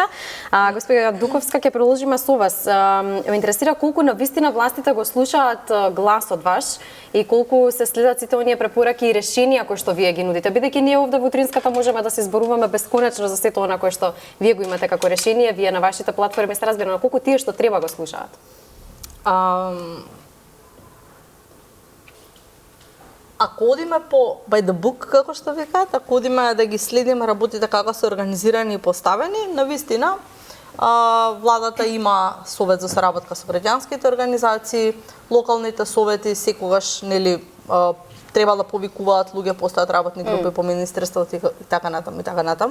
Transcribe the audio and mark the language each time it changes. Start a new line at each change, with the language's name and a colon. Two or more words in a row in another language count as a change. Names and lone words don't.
Macedonian: Господја Дуковска, ќе продолжиме со вас. Ме интересира колку навистина властите го слушаат гласот ваш и колку се следат сите оние препораки и решенија кои што вие ги нудите. Бидејќи ние овде во Утринската можеме да се зборуваме бесконечно за сето она кое што вие го имате како решение, вие на вашите платформи се разбира, но колку тие што треба го слушаат? Ако одиме по
English: by the book,
Macedonian: како што викаат, ако одиме да ги следиме работите како се организирани и поставени, навистина владата има совет за соработка со граѓанските организации, локалните совети секогаш треба да повикуваат луѓе, постојат работни групи по министерството и така натаму и така натаму.